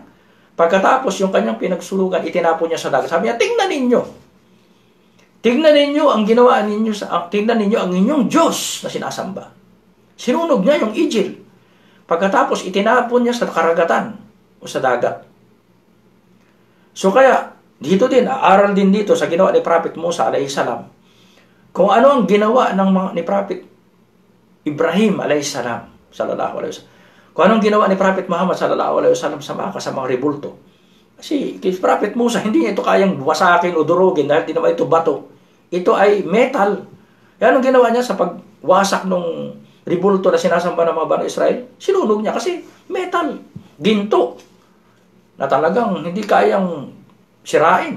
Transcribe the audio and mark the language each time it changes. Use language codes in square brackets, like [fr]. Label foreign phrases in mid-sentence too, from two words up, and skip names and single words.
[tl] Pagkatapos, yung kanyang pinagsulugan, itinapon niya sa dagat. Sabi niya, tingnan ninyo. Tingnan ninyo ang ginawa ninyo, tingnan ninyo ang inyong Diyos na sinasamba. Sinunog niya yung Egypt. Pagkatapos, itinapon niya sa karagatan o sa dagat. So kaya, dito din, aaral din dito sa ginawa ni Prophet Musa [ar] عليه السلام, [tl] kung ano ang ginawa ni Prophet Ibrahim [ar] عليه السلام, صلى الله عليه وسلم. [tl] Kung anong ginawa ni Prophet Muhammad [ar] صلى الله عليه وسلم [tl] sa mga kasamang rebulto. Kasi kay Prophet Musa, hindi niya ito kayang wasakin o durugin dahil di naman ito bato. Ito ay metal. Yan ang ginawa niya sa pagwasak ng rebulto na sinasamba ng mga Bani Israel. Sinunog niya kasi metal, ginto, na talagang hindi kayang sirain.